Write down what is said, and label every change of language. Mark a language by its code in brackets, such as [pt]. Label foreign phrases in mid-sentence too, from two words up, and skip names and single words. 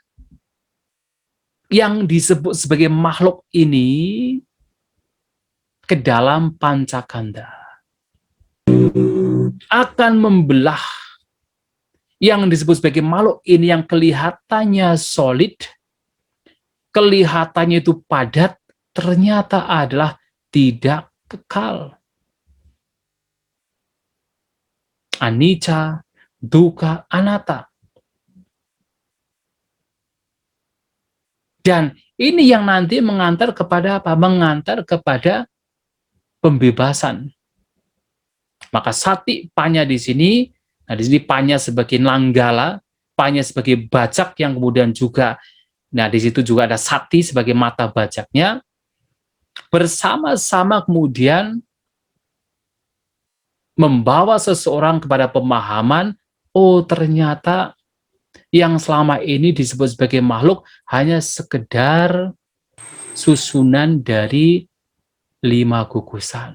[id] yang disebut sebagai makhluk ini ke dalam pancakanda. Akan membelah yang disebut sebagai makhluk ini yang kelihatannya solid, kelihatannya itu padat, ternyata adalah tidak kekal. [pi] Anicca, dukkha, anatta. [id] Dan ini yang nanti mengantar kepada apa? Mengantar kepada pembebasan. Maka [pi] sati panya [id] di sini, nah di sini panya sebagai nanggala, panya sebagai bajak yang kemudian juga, nah di situ juga ada sati sebagai mata bajaknya, bersama-sama kemudian membawa seseorang kepada pemahaman, oh ternyata yang selama ini disebut sebagai makhluk hanya sekedar susunan dari 5 gugusan.